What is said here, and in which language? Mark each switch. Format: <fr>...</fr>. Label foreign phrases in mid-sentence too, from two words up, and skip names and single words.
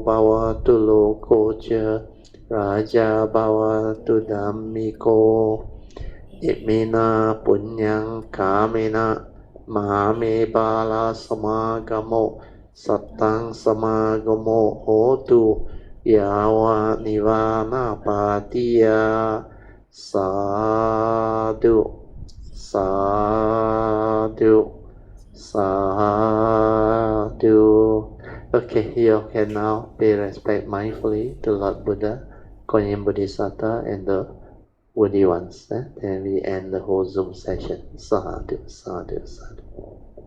<pi>bhavatu loko cha Raja Bhavatu Dhammiko Imena Punyang Kamena Mahame Bala Samagamo Sattang Samagamo Hotu Yawa Nivana Patiya Sadhu Sadhu Sadhu.</pi> <en>Okay, you can now pay respect mindfully to Lord Buddha, Guanyin Bodhisattva, and the worthy ones. Then we end the whole Zoom session.</en> <pi>Sadhu, sadhu, sadhu.</pi>